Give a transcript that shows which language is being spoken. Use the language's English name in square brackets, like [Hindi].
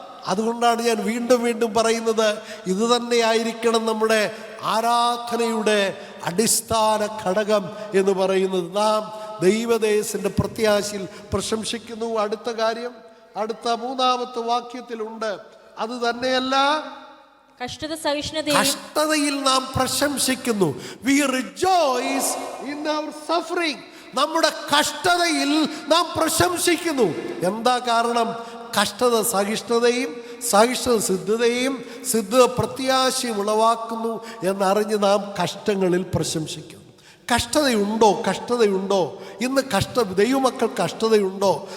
[Malayalam] അതുകൊണ്ടാണ് ഞാൻ വീണ്ടും വീണ്ടും പറയുന്നത്, ഇത് തന്നെയായിരിക്കണം നമ്മുടെ ആരാധനയുടെ അടിസ്ഥാന ഘടകം എന്ന് പറയുന്നത്. നാം ദൈവദേശത്തിൻ്റെ പ്രത്യാശയിൽ പ്രശംസിക്കുന്നു. അടുത്ത കാര്യം അടുത്ത 3-ാമത്തെ വാക്യത്തിലുണ്ട്. അത് തന്നെയല്ല, കഷ്ടതയിൽ നാം പ്രശംസിക്കുന്നു. [English] We rejoice in our suffering. [Malayalam] നമ്മുടെ കഷ്ടതയിൽ നാം പ്രശംസിക്കുന്നു. എന്താ കാരണം? കഷ്ടത സഹിഷ്ണുതയും, സഹിഷ്ണുത സിദ്ധതയും, സിദ്ധത പ്രത്യാശയും ഉളവാക്കുന്നു എന്നറിഞ്ഞ് നാം കഷ്ടങ്ങളിൽ പ്രശംസിക്കുന്നു. കഷ്ടതയുണ്ടോ? ഇന്ന് ദൈവമക്കൾ കഷ്ടതയുണ്ടോ?